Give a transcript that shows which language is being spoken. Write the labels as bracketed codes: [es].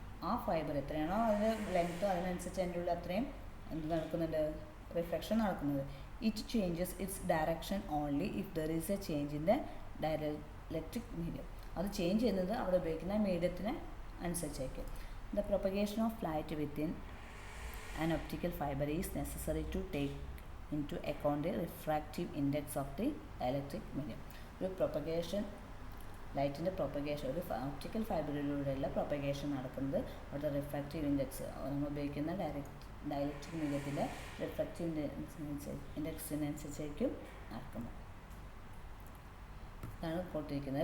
[ml] ആ ഫൈബർ എത്രയാണോ അതിൻ്റെ ലെങ്ത്ത് അതിനനുസരിച്ച് അതിൻ്റെ ഉള്ളിൽ അത്രയും എന്ത് നടക്കുന്നുണ്ട്, റിഫ്ലക്ഷൻ നടക്കുന്നത്. [en] It changes its direction only if there is a change in the dielectric medium. [ml] അത് ചേഞ്ച് ചെയ്യുന്നത് അവിടെ ഉപയോഗിക്കുന്ന മീഡിയത്തിന് അനുസരിച്ചായിരിക്കും. [en] The propagation of light within an optical fiber is necessary to take into account the refractive index of the electric medium. [ml] ഒരു propagation, ലൈറ്റിൻ്റെ propagation, ഒരു optical ഫൈബറിലൂടെയുള്ള propagation നടക്കുന്നത് അവിടെ റിഫ്രാക്റ്റീവ് ഇൻഡെക്സ് നമ്മൾ ഉപയോഗിക്കുന്ന ഡയലക്ട്രിക് മീഡിയത്തിൻ്റെ റിഫ്രാക്റ്റീവ് ഇൻഡെക്സിനനുസരിച്ചായിരിക്കും നടക്കുന്നത്. ഇതാണ് കൊടുത്തിരിക്കുന്നത്.